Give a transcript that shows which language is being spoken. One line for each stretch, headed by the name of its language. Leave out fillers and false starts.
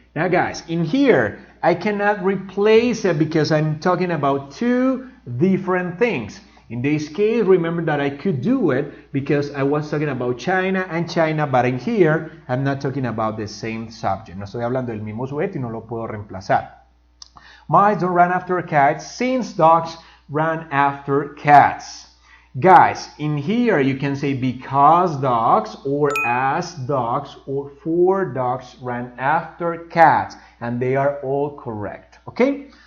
English: Now guys, in here I cannot replace it because I'm talking about two different things. In this case, remember that I could do it because I was talking about China and China, but in here, I'm not talking about the same subject.
Spanish: No estoy hablando del mismo sujeto y no lo puedo reemplazar.
English: Mice don't run after cats since dogs run after cats. Guys, in here you can say because dogs or as dogs or for dogs ran after cats, and they are all correct. Okay?